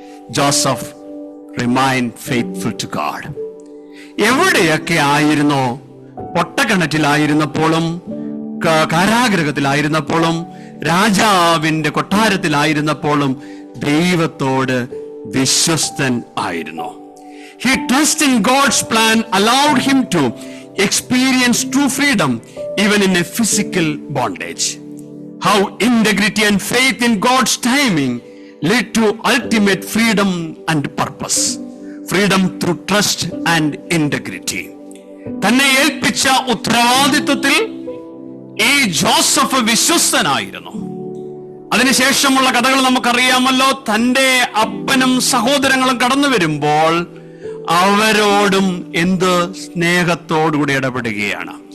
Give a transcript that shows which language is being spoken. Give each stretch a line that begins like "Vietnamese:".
English: Joseph remain faithful to God.
Malayalam: എവിടെയൊക്കെ ആയിരുന്നോ, പൊട്ടക്കിണറ്റിലായിരുന്നപ്പോഴും, കാരാഗ്രഹത്തിലായിരുന്നപ്പോഴും, രാജാവിന്റെ കൊട്ടാരത്തിലായിരുന്നപ്പോഴും ദൈവത്തോട് വിശ്വസ്തൻ ആയിരുന്നു.
English: He trusted in God's plan, allowed him to experience true freedom even in a physical bondage. How integrity and faith in God's timing led to ultimate freedom and purpose. Freedom through trust and integrity.
Malayalam: തന്നെ ഏൽപ്പിച്ച ഉത്തരവാദിത്വത്തിൽ ഈ Joseph വിശ്വസ്തനായിരുന്നു. അതിനുശേഷമുള്ള കഥകൾ നമുക്കറിയാമല്ലോ. തന്റെ അപ്പനും സഹോദരങ്ങളും കടന്നു വരുമ്പോൾ അവരോടും എന്ത് സ്നേഹത്തോടുകൂടി ഇടപെടുകയാണ്.